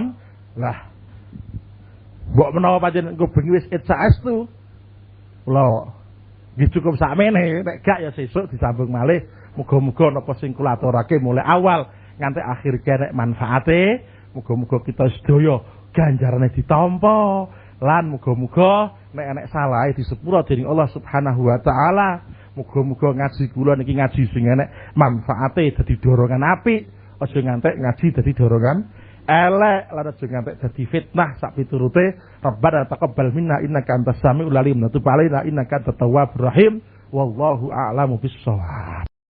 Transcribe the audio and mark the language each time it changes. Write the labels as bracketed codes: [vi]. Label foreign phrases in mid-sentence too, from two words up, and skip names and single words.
[jv] Lah mbok menawa pancen engko bengi wis Id saestu kula nggih cukup sakmene nek gak ya sesuk disambung malih muga-muga napa sing kula aturake mulai awal nganti akhir kerek manfaate muga-muga kita sedaya ganjarane ditampa lan muga-muga nek enek salahe disepura dening Allah [ar] سبحانه وتعالى. [jv] Muga-muga ngaji kula niki ngaji sing enek manfaate dadi dorongan apik, aja ngantek ngaji dadi dorongan elek lan aja ngantek dadi fitnah sak piturute. [ar] ربنا تقبل منا إنك أنت السميع العليم وتب علينا إنك أنت التواب الرحيم. والله أعلم بالصواب.